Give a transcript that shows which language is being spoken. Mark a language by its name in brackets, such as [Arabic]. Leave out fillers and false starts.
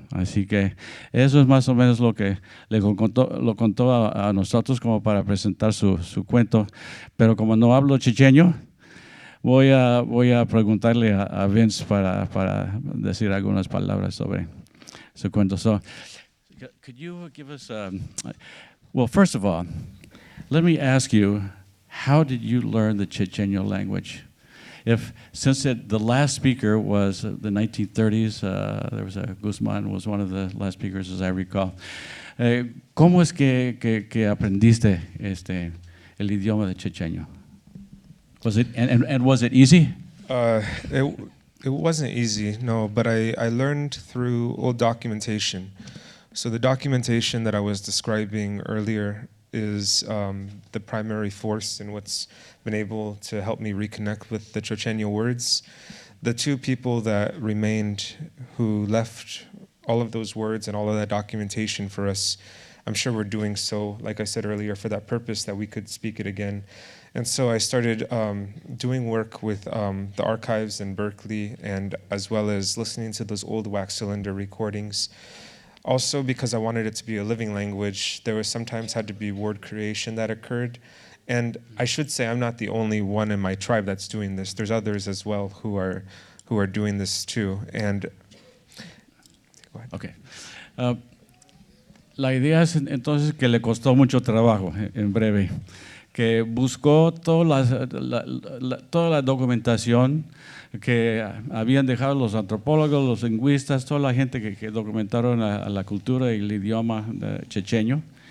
[Spanish] Así que eso es más o menos lo que lo contó a nosotros como para presentar su cuento. Pero como no hablo chochenyo, voy a preguntarle a Vince para decir algunas palabras sobre su cuento. [English] So, could you give us, well, first of all, let me ask you, how did you learn the Chochenyo language? Since the last speaker was the 1930s, there was Guzman was one of the last speakers, as I recall. [Spanish] ¿Cómo es que aprendiste el idioma de Chochenyo? [English] Was it and was it easy? Uh, it, it wasn't easy, no, but I learned through old documentation. So the documentation that I was describing earlier is the primary force in what's been able to help me reconnect with the Chochenyo words. The two people that remained who left all of those words and all of that documentation for us, I'm sure we're doing so, like I said earlier, for that purpose that we could speak it again. And so I started doing work with the archives in Berkeley, and as well as listening to those old wax cylinder recordings. Also, because I wanted it to be a living language, there was sometimes had to be word creation that occurred. And I should say I'm not the only one in my tribe that's doing this. There's others as well who are doing this too. And go ahead. Okay. [Spanish] La idea es entonces que le costó mucho trabajo, en breve, que buscó toda la documentación que habían dejado los antropólogos, los lingüistas, toda la gente que documentaron a la cultura y el idioma chochenyo.